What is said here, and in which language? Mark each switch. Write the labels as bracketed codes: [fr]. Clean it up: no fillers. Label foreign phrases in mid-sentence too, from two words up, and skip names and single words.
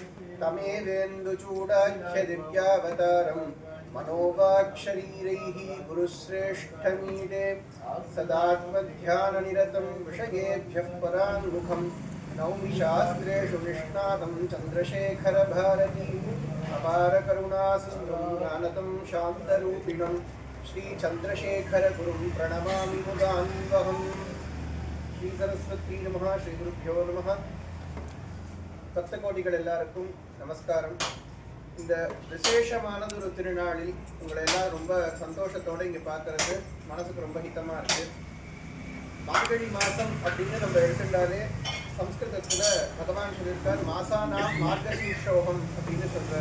[sa] तमेवेन्दुचूडाख्यदिव्यावतारं मनोवाक्शरीरैः गुरुश्रेष्ठमीडे सदात्मध्याननिरतं विषयेभ्यः पराङ्मुखं नौमि शास्त्रेषु निष्णातं चन्द्रशेखरभारती अपारकरुणासिन्धुं ज्ञानदं शान्तरूपिणं श्रीचन्द्रशेखरगुरुं प्रणमामि मुदान्वहम्। श्री सरस्वती नमः। श्री गुरुभ्यो नमः। [ta] பக்த கோடிகள் எல்லாருக்கும் நமஸ்காரம். இந்த விசேஷமானது ஒரு திருநாளில் உங்களை எல்லாம் ரொம்ப சந்தோஷத்தோடு இங்கே பார்க்கறது மனசுக்கு ரொம்ப ஹிதமாக இருக்குது. மார்கழி மாதம் அப்படின்னு நம்ம எடுத்துட்டாலே சம்ஸ்கிருதத்தில் பகவான் சொல்லியிருக்கார், [sa] मासानां मार्गशीर्षोहम् [ta] அப்படின்னு சொல்கிறார்.